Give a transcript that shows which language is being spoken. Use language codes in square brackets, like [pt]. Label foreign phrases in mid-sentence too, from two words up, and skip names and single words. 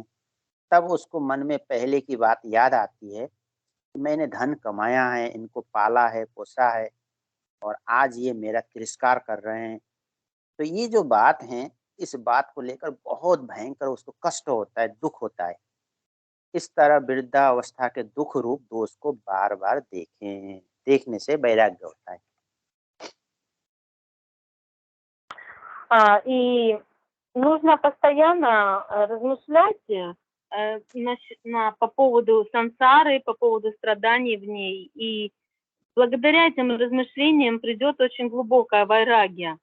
[hi] तब उसको मन में पहले की बात याद आती है कि मैंने धन कमाया है, इनको पाला है, पोसा है और आज ये मेरा तिरस्कार कर रहे हैं। तो ये जो बात है, इस बात को लेकर बहुत भयंकर उसको कष्ट होता है, दुःख होता है। इस तरह वृद्धावस्था के दुःख रूप दोष को बार-बार देखें, देखने से वैराग्य होता है। [ru] И нужно постоянно размышлять по поводу сансары, по поводу страданий в ней. И благодаря этим размышлениям придет очень глубокая вайрагия.